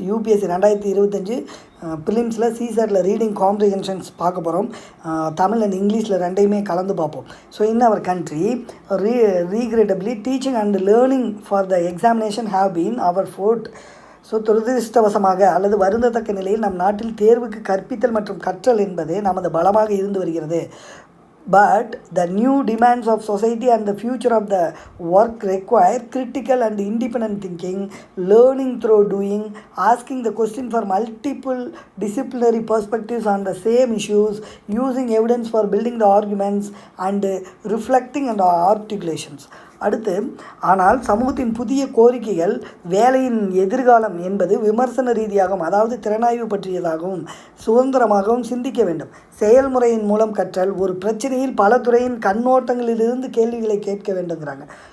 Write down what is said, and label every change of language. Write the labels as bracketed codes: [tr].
[ta] UPSC 2025 ப்ரிலிம்ஸில் சிசெட்டில் reading comprehensions பார்க்க போகிறோம். Tamil and இங்கிலீஷில் ரெண்டையுமே கலந்து பார்ப்போம். [en] So in our country regrettably teaching and learning for the examination have been our fort. [ta] So துரதிருஷ்டவசமாக அல்லது வருந்தத்தக்க நிலையில் நம் நாட்டில் தேர்வுக்கு கற்பித்தல் மற்றும் கற்றல் என்பது நமது பலமாக இருந்து வருகிறது. [en] But the new demands of society and the future of the work require critical and independent thinking, learning through doing, asking the question for multiple disciplinary perspectives on the same issues, using evidence for building the arguments, and reflecting and articulations. [ta] அடுத்து, ஆனால் சமூகத்தின் புதிய கோரிக்கைகள் வேலையின் எதிர்காலம் என்பது விமர்சன ரீதியாகவும் அதாவது திறனாய்வு பற்றியதாகவும் சுதந்திரமாகவும் சிந்திக்க வேண்டும். செயல்முறையின் மூலம் கற்றல் ஒரு பிரச்சனையில் பல துறையின் கண்ணோட்டங்களிலிருந்து கேள்விகளை கேட்க வேண்டுங்கிறாங்க.